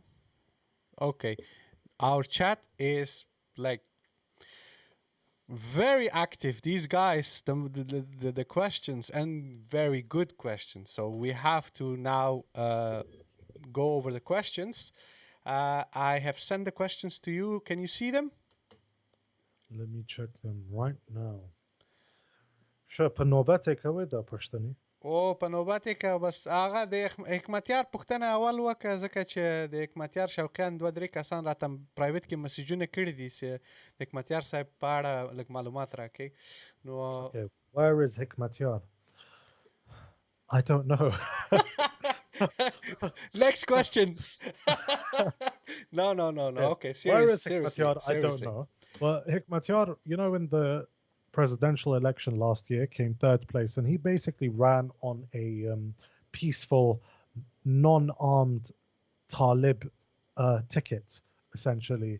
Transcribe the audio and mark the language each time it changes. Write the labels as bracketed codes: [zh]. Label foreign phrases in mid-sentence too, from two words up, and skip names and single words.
[en] Okay, our chat is like very active. These guys, the questions and very good questions. So we have to now go over the questions. I have sent the questions to you. Can you see them? Let me check them right now. [ps] شه په نوبت یې کوئ دا پوښتنې او په نوبت کې که بس هغه د حکمتیار پوښتنه اول وکړه ځکه چې د حکمتیار شوقیان دوه درې کسان راته پرایویټ کې مسیجونه کړي دي چې د حکمتیار صاحب په اړه لږ معلومات راکړي نو [en] Okay, where is Hikmatyar? I don't know. next question. No. Okay, Where is seriously. Hikmatyar? I don't know. But Hikmatyar, in the presidential election last year, came third place, and he basically ran on a peaceful, non-armed Talib ticket, essentially.